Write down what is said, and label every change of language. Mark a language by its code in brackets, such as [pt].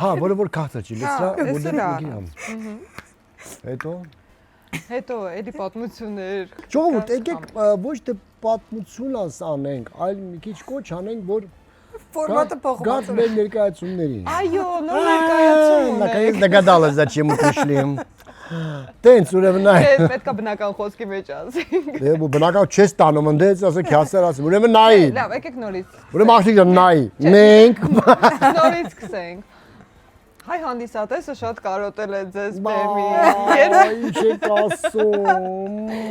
[hy] Հա, որ քաղցր չի, լսրա, որ դեռ մի քիչ։ Հետո էլի պատմություններ։ Ժողովուրդ, եկեք ոչ թե պատմություն անենք, այլ մի քիչ կոչ անենք, որ Ֆորմատը փոխում գաց մեր ներկայացումներին։ Այո, նոր ներկայացում։ [ru] Наконец догадалась, зачем мы пришли։ [hy] Տենց ուրեմն նայ։ Պետք է բնական խոսքի մեջ ասենք։ Դե բնական չես տանում, ընդից ասեք հասար ասում։ Ուրեմն նայ։ Լավ, եկեք նորից։ Ուրեմն աղջիկ նայ։ Մենք Նորից սկսենք։ Հայ հանդիսատեսը շատ կարոտել է ձեզ բեմի։ Ինչ եք ասում։